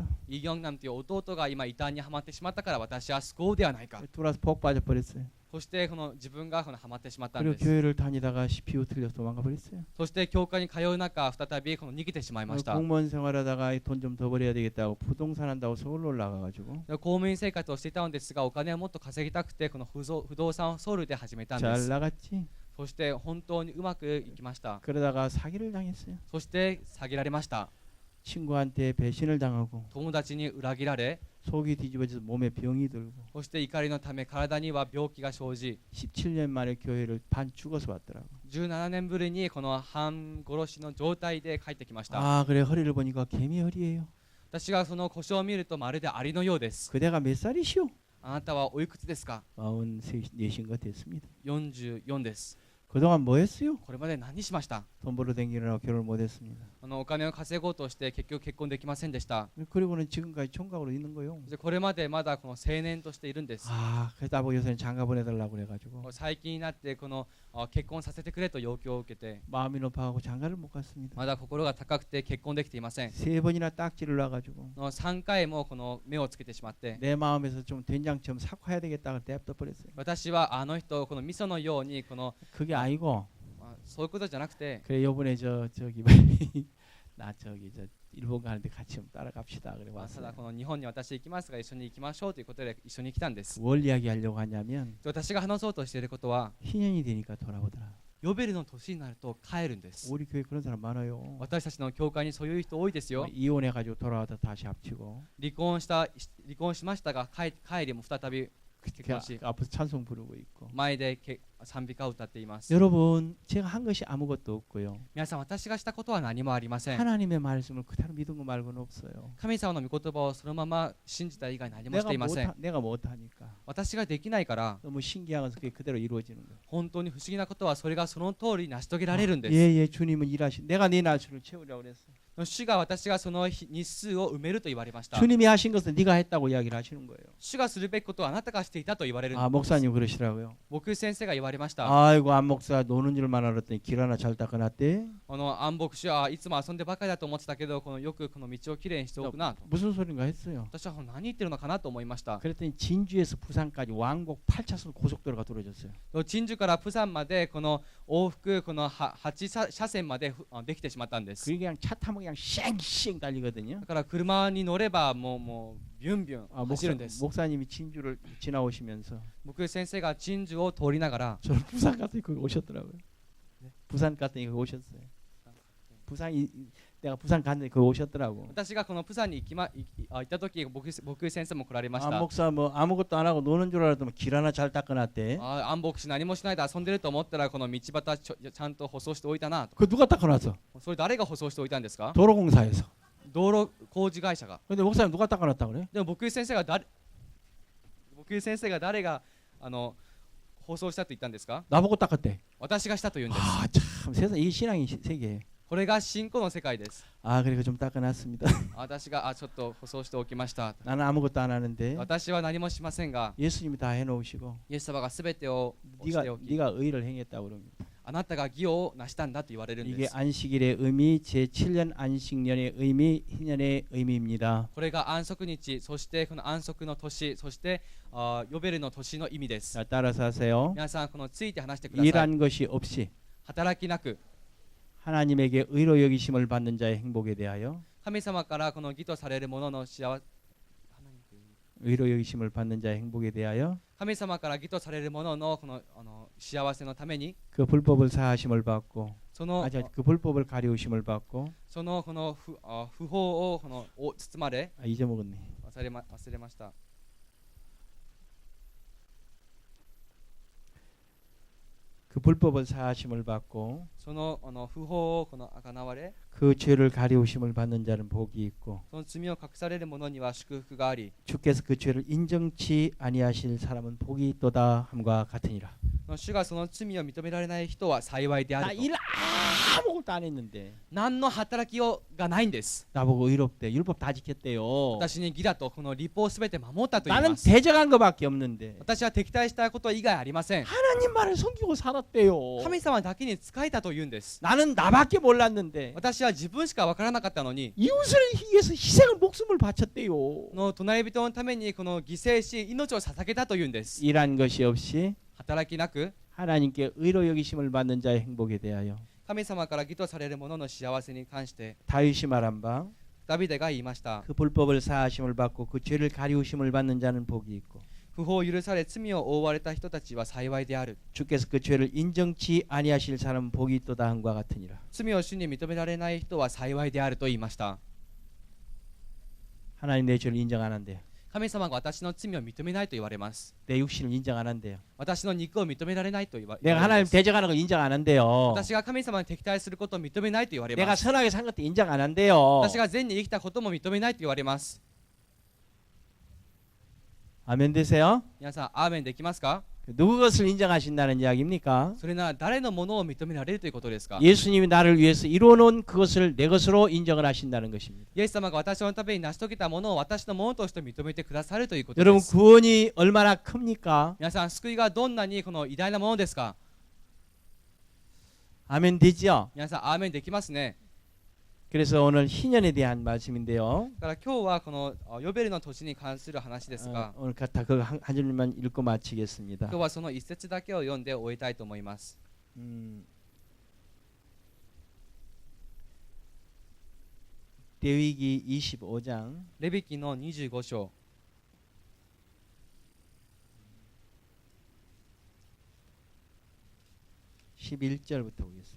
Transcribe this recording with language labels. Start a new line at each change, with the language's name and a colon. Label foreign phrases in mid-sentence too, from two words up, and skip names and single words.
Japanese: イ・ギョンナムという弟が今異端にはまってしまったから私は救おうではないか。
Korean: 돌아서 복 빠져버렸어요.
Japanese: そしてこの自分がこのはまってしまったん
Korean: 그리고
Japanese: です。
Korean: 교회를 다니다가 CPU 틀려서 도망가 버렸어요.
Japanese: そして教会に通う中再びこの逃げてしまいました。
Korean: 공무원 생활하다가 돈 좀 더 벌어야 되겠다고 부동산 한다고 서울로 올라가가지고
Japanese: 公務員生活をしていたのですがお金をもっと稼ぎたくてこの不動産をソウルで始めたんで
Korean: 잘
Japanese: す。
Korean: 나갔지.
Japanese: そして本当にうまくいきました。
Korean: 그러다가 사기를 당했어요.
Japanese: そして詐欺られました。
Korean: 친구한테 배신을 당하고
Japanese: 友達に裏切られ
Korean: 속이 뒤집어져서 몸에 병이 들고
Japanese: そして怒りのため体には病気が生じ
Korean: 17년 만에 교회를 반 죽어서 왔더라고.
Japanese: 17 年ぶりにこの半殺しの状態で帰ってきました。
Korean: 아, 그래 허리를 보니까 개미 허리예요.
Japanese: 私がその腰を見るとまるでアリのようです。
Korean: 그대가 몇 살이시오?
Japanese: あなたはおいくつですか？
Korean: 44신 것 됐습니다.
Japanese: 44 です。
Korean: 그동안 뭐 했어요?
Japanese: これまで何しました？
Korean: 돈 벌어 댕기느라고 결혼을 못 했습니다.
Japanese: お金を稼ごうとして結局結婚できませんでした。
Korean: 그리고는 지금까지 총각으로 있는 거요.
Japanese: これまでまだこの青年としているんです。
Korean: 아, 그래서 아버지 요새는 장가 보내달라고 그래가지고
Japanese: 最近になってこの結婚させてくれと要求を受けて
Korean: 마음이 높아하고 장가를 못 갔습니다.
Japanese: まだ心が高くて結婚できていません。
Korean: 3번이나 딱지를 놔가지고
Japanese: 3 回もこの目をつけてしまって
Korean: 내 마음에서 좀 된장처럼 삭화해야 되겠다고 냅둬 버렸어요.
Japanese: 私はあの人をこの味噌のようにこの
Korean: 그게 아니고
Japanese: そういうことじゃなくて
Korean: 그래 요번에 저기 나 저기 저 일본 가는데 같이 좀 따라갑시다 그래
Japanese: た
Korean: 왔어요.
Japanese: だこの日本に私行きますが一緒に行きましょうということで一緒に来たんです。
Korean: 뭘 이야기하려고 하냐면
Japanese: 私が話そうとしていることは
Korean: 희년이 되니까 돌아오더라.
Japanese: ヨベルの年になると帰るんです。
Korean: 우리 교회 그런 사람 많아요.
Japanese: 私たちの教会にそういう人多いですよ。
Korean: 이혼해가지고 돌아와서 다시 합치고
Japanese: 離婚しましたが帰りも再び結婚し
Korean: 앞에서 찬송 부르고 있고.
Japanese: 前で賛美歌を歌っています。
Korean: 여러분 제가 한 것이 아무것도 없고요.
Japanese: 皆さん私がしたことは何もありません。
Korean: 하나님의 말씀을 그대로 믿은 거 말고는 없어요.
Japanese: 神様の御言葉をそのまま信じた以外何もしていません。
Korean: 내가 못하니까
Japanese: 私ができないから
Korean: 너무 신기한 것은 그게 그대로 이루어지는 거예요.
Japanese: 本当に不思議なことはそれがその通りに成し遂げられるんです。
Korean: 예예 주님은 일하신 내가 네 날수를 채우려고 그랬어.
Japanese: 主が私がその日数を埋めると言われました。
Korean: 주님이 하신 것은 네가 했다고 이야기를 하시는 거예요.
Japanese: 主がするべきことはあなたがしていたと言われるんです。
Korean: 아 목사님 그러시라고요.
Japanese: 僕先生が言われました。
Korean: 아이고 안 목사 노는 줄만 알았더니 길 하나 잘 닦아놨대.
Japanese: 安牧師はいつも遊んでばかりだと思ってたけどよくこの道をきれいにしておくなと。
Korean: 무슨 소린가 했어요.
Japanese: 私は何言ってるのかなと思いました。
Korean: 그랬더니 진주에서 부산까지 왕복 8차선 고속도로가 들어졌어요.
Japanese: 陳樹からプサンまでこの往復この8車線までできてしまったんです。
Korean: 그게 그냥 차 타면 그냥 쌩쌩 달리거든요.
Japanese: だから車に乗ればもうビュンビュン走るんです。
Korean: 목사님이 진주를 지나오시면서
Japanese: 僕先生が陳樹を通りながら
Korean: 저는 부산 갔더니 거기 오셨더라고요. 네? 부산 갔더니 거기 오셨어요. 부산이 내가 부산 갔는데 거기 오셨더라고.
Japanese: 私がこのプサンに行った時僕先生も来られまし
Korean: 아
Japanese: た。
Korean: 목사 뭐 아무것도 안 하고 노는 줄 알았더니 길 하나 잘 닦아놨대.
Japanese: 安牧師何もしないで遊んでると思ったらこの道端ちゃんと舗装しておいたなと。
Korean: 그 누가 닦아놨어?
Japanese: それ誰が舗装しておいたんですか？
Korean: 도로공사에서.
Japanese: 道路工事会社が。
Korean: 근데 목사님 누가 닦아놨다 그래?
Japanese: でも僕先生が誰が放送したと言ったんですか？
Korean: 나보고 닦았대.
Japanese: 私がしたと言うんです。
Korean: 아 참 세상 이 신앙이 세계에.
Japanese: これが信仰の世界です。
Korean: 아 그래 좀 닦아놨습니다.
Japanese: 私がちょっと舗装しておきました。
Korean: 나는 아무것도 안 하는데
Japanese: 私は何もしませんが、
Korean: 예수님이 다 해놓으시고
Japanese: イエス様がすべてをしておき、
Korean: 네가 의를 행했다고 그럽니다.
Japanese: あなたが義を成したんだと言われるんで
Korean: 이게
Japanese: す。
Korean: 안식일의 의미, 제7년 안식년의 의미, 희년의 의미입니다.
Japanese: これが安息日、そしてこの安息の年、そしてヨベルの年の意味です。
Korean: 자, 따라서 하세요.
Japanese: 皆さんこのついて話してください。
Korean: 일한 것이 없이
Japanese: 働きなく
Korean: 하나님에게 의로 여기심을 받는 자의 행복에 대하여
Japanese: 神様からこの義とされるものの幸せ、
Korean: 의로 여기심을 받는 자의 행복에 대하여
Japanese: 神様から義とされるもののこの幸せのために
Korean: 그 불법을 사하심을 받고
Japanese: その
Korean: 그 불법을 가리우심을 받고
Japanese: この不法を包まれ
Korean: 잊어먹었네.
Japanese: 忘れました。
Korean: 그 불법을 사하심을 받고
Japanese: そその不法をこの贖われ
Korean: 그 죄를 가리우심을 받는 자는 복이 있고
Japanese: その罪を隠される者には祝福があり
Korean: 주께서 그 죄를 인정치 아니하실 사람은 복이 있도다 함과 같으니라.
Japanese: 主がその罪を認められない人は幸いであ
Korean: 나
Japanese: ると
Korean: 일 아무것도 안 했는데
Japanese: 何の働きがないんです
Korean: 나보고 의롭대. 율법 다 지켰대요.
Japanese: 私に義だとこの立法をすべて守ったと言い
Korean: 나는
Japanese: ます
Korean: 대적한 것밖에 없는데
Japanese: 私は敵対したこと以外ありません
Korean: 하나님 말을 섬기고 살았대요.
Japanese: 神様だけに仕えたと言うんです
Korean: 나는 나밖에 몰랐는데
Japanese: 私は自分しか分からなかったのに
Korean: 이웃을 위해서 희생을 목숨을 바쳤대요.
Japanese: この隣人のためにこの犠牲し命を捧げたと言うんです
Korean: 일한 것이 없이
Japanese: 働きなく
Korean: 하나님께 의로 여기심을 받는 자의 행복에 대하여
Japanese: 神様から義とされる者の幸せに関して
Korean: 다윗이 말한 바 그
Japanese: ダビデが言いました
Korean: 불법을 사하심을 받고 그 죄를 가리우심을 받는 자는 복이 있고
Japanese: 不法を許され罪を負われた人たちは幸いである
Korean: 주께서 그 죄를 인정치 아니하실 사람은 복이 있도다 함과 같으니라.
Japanese: 罪を主に認められない人は幸いであると言いました
Korean: 하나님 내 죄를 인정 안 한대요.
Japanese: 神様が私の罪を認めないと言われます
Korean: 내 육신을 인정 안 한대요.
Japanese: 私の肉を認められないと言われ
Korean: 내가
Japanese: ま
Korean: 하나님
Japanese: す
Korean: 대적하는 걸 인정 안 한대요.
Japanese: 私が神様に敵対することを認めないと言われ
Korean: 내가
Japanese: ます
Korean: 선하게 산 것도 인정 안 한대요.
Japanese: 私が善に生きたことも認めないと言われます
Korean: 아멘 되세요?
Japanese: 皆さんアーメンできますか
Korean: 누구 것을 인정하신다는 이야기입니까?
Japanese: それなら誰のものを認められるということですか
Korean: 예수님이 나를 위해서 이루어놓은 그것을 내 것으로 인정을 하신다는 것입니다.
Japanese: イエス様が私のために成し遂げたものを私のものとして認めてくださるということで
Korean: 여러분
Japanese: す
Korean: 구원이 얼마나 큽니까?
Japanese: 皆さん救いがどんなにこの偉大なものですか
Korean: 아멘 되죠?
Japanese: 皆さんアーメンできますね
Korean: 그래서 오늘 희년에 대한 말씀인데요.
Japanese: だから今日はこのヨベルの年に関する話ですが
Korean: 오늘 다 그거 한 줄만 읽고 마치겠습니다.
Japanese: 今日はその一節だけを読んで終えたいと思います
Korean: 레위기 25장
Japanese: レビ記の25章
Korean: 11절부터 보겠습니다.